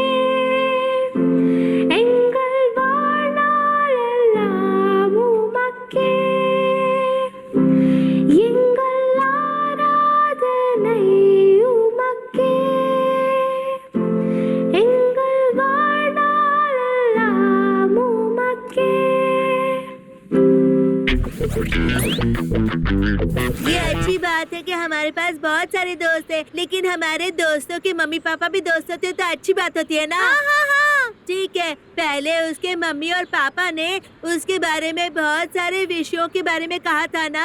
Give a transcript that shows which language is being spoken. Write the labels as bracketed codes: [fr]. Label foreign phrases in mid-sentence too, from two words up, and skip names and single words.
[ta] எங்கள் வாழ்நாளெல்லாம் உமக்கே எங்கள் ஆராதனை உமக்கே எங்கள் வாழ்நாளெல்லாம் உமக்கே [hi] ये अच्छी बात है कि हमारे पास बहुत सारे दोस्त हैं, लेकिन हमारे दोस्तों के मम्मी पापा भी दोस्त होते हैं तो अच्छी बात होती है ना। हाँ। ठीक है, पहले उसके मम्मी और पापा ने उसके बारे में बहुत सारे विषयों के बारे में कहा था ना।